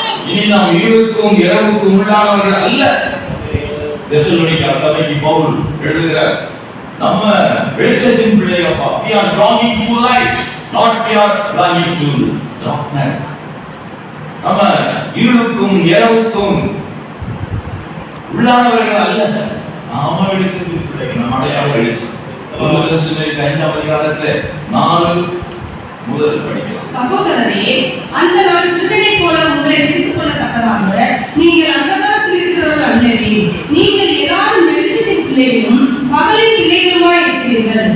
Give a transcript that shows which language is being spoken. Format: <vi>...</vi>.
<ta>இனி நாம் இருளுக்கும் இரவுக்கும் உள்ளானவர்கள் அல்ல. தெசலோனிக்கா சபைக்கு பவுல் எழுதுகிறார், நம்ம வெளிச்சத்தின் பிள்ளைகள்.</ta> <en>We are belonging to light, not we are belonging to darkness.</en> <ta>நம்ம இருளுக்கும் இரவுக்கும் உள்ளானவர்கள் அல்ல, நாம வெளிச்சத்தின் பிள்ளைகள். நம்ம அடையாள வெளிச்சம். 5ஆம் அதிகாரத்திலே 4 முதல் படிக்கலாம். சகோதரரே, அந்த நாள் திருடனை போல உங்களை எடுத்துக் கொள்ளத்தக்கதாக நீங்கள் அந்தகாரத்தில் இருக்கிறவர்கள் அல்லவே, நீங்கள் எல்லாரும் வெளிச்சத்தின் பிள்ளைகளும் பகலின் பிள்ளைகளுமாய் இருக்கிறீர்கள்.</ta>